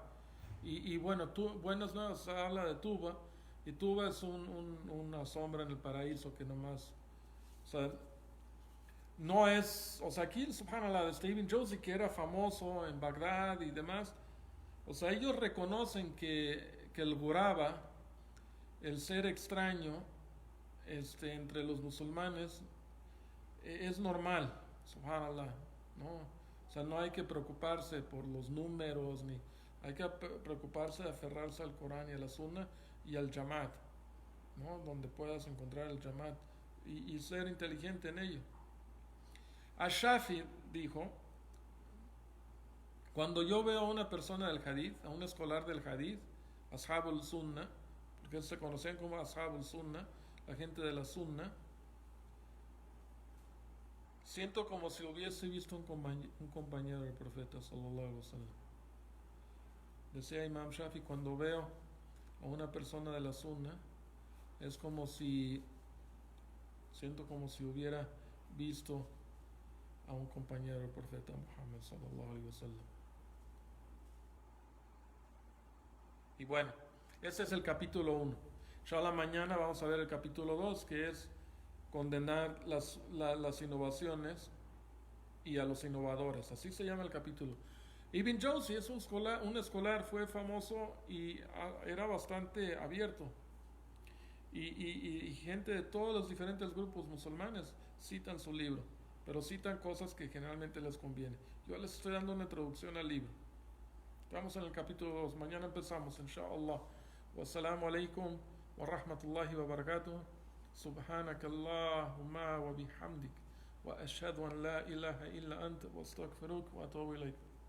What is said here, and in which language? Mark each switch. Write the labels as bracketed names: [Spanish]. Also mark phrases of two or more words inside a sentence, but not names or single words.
[Spanish] Y bueno, buenas nuevas habla de Tuba, y Tuba es una sombra en el paraíso que nomás, o sea, no es, o sea, aquí subhanallah de Ibn Jawzi, que era famoso en Bagdad y demás, o sea, ellos reconocen que el ghuraba, el ser extraño entre los musulmanes, es normal, subhanallah, ¿no? O sea, no hay que preocuparse por los números, ni hay que preocuparse de aferrarse al Corán y a la Sunna y al Jamaat, ¿no? Donde puedas encontrar el Jamaat y ser inteligente en ello. Ash-Shafi dijo, cuando yo veo a una persona del hadith, a un escolar del hadith, [Arabic] أصحاب السنة, [Spanish] porque se conocían como [Arabic] أصحاب السنة, [Spanish] la gente de la Sunna, siento como si hubiese visto un compañero del profeta [Arabic] صلى الله عليه وسلم. [Spanish] Decía Imam Shafi, cuando veo a una persona de la Sunna, es como si siento como si hubiera visto a un compañero del profeta Muhammad [Arabic] صلى الله عليه وسلم. [Spanish] Y bueno, ese es el capítulo 1. Inshallah mañana vamos a ver el capítulo 2, que es condenar las innovaciones y a los innovadores. Así se llama el capítulo. Ibn Jawzi es un escolar, fue famoso y era bastante abierto. Y gente de todos los diferentes grupos musulmanes citan su libro, pero citan cosas que generalmente les conviene. Yo les estoy dando una introducción al libro. Estamos en el capítulo 2. Mañana empezamos, inshallah. [Arabic] والسلام عليكم ورحمة الله وبركاته. سبحانك اللهم وبحمدك وأشهد أن لا إله إلا أنت وأستغفرك وأتوب إليك.